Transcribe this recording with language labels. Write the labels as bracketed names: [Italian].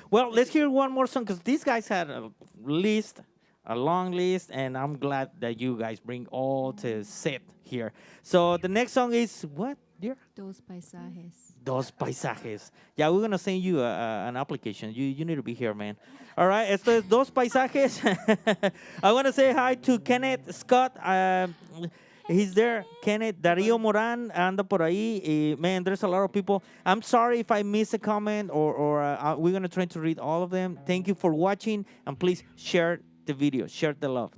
[English] Well, let's hear one more song, because these guys had a long list, and I'm glad that you guys bring all the set here. So the next song is what, dear? [Spanish] Dos paisajes. Dos paisajes. [English] Yeah, we're gonna send you an application. You need to be here, man. All right, [Spanish] esto es Dos Paisajes. [English] I want to say hi to Kenneth Scott. He's there. [Spanish] Kenneth, Darío Moran anda por ahí. [English] Man, there's a lot of people. I'm sorry if I miss a comment or we're gonna try to read all of them. Thank you for watching and please share the video, share the love.